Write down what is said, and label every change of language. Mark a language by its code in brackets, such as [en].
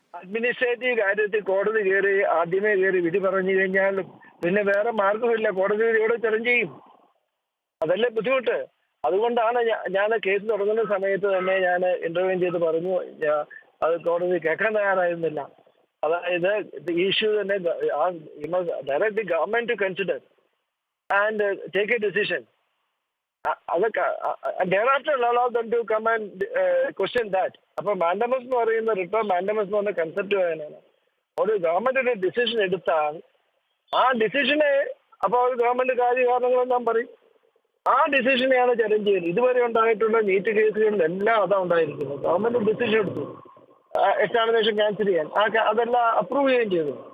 [ml] Administrative കാര്യത്തിൽ കോടതി ആദ്യമേ കയറി വിധി പറഞ്ഞു കഴിഞ്ഞാൽ പിന്നെ വേറെ മാർഗമില്ല, കോടതി ഇവിടെ ചലഞ്ച് ചെയ്യും. അതല്ലേ ബുദ്ധിമുട്ട്. അതുകൊണ്ടാണ് ഞാൻ കേസ് തുടങ്ങുന്ന സമയത്ത് തന്നെ ഞാൻ ഇന്റർവ്യൂ ചെയ്ത് പറഞ്ഞു, അത് കോടതി കേൾക്കാൻ തയ്യാറായിരുന്നില്ല. അതായത് [en] issue [ml] തന്നെ [en] Direct the government to consider and take a decision. [ml] അതൊക്കെ [en] thereafter allow them to come and question that. [ml] അപ്പൊ മാൻഡമസ് എന്ന് പറയുന്ന റിട്ടേൺ മാൻഡമസ് എന്ന് പറഞ്ഞ കൺസെപ്റ്റ് വേണമാണ്. ഒരു ഗവൺമെന്റ് ഒരു ഡിസിഷൻ എടുത്താൽ ആ ഡിസിഷനെ അപ്പോൾ ഗവൺമെന്റ് കാര്യകാരണങ്ങളെല്ലാം പറയും. ആ ഡിസിഷനെയാണ് ചലഞ്ച് ചെയ്യുന്നത്. ഇതുവരെ ഉണ്ടായിട്ടുള്ള നീറ്റ് കേസുകളിലെല്ലാം അതാണ് ഉണ്ടായിരിക്കുന്നത്. ഗവൺമെന്റ് ഡിസിഷൻ എടുത്തു എക്സാമിനേഷൻ ക്യാൻസൽ ചെയ്യാൻ, അതെല്ലാം അപ്രൂവ് ചെയ്യുകയും ചെയ്തു.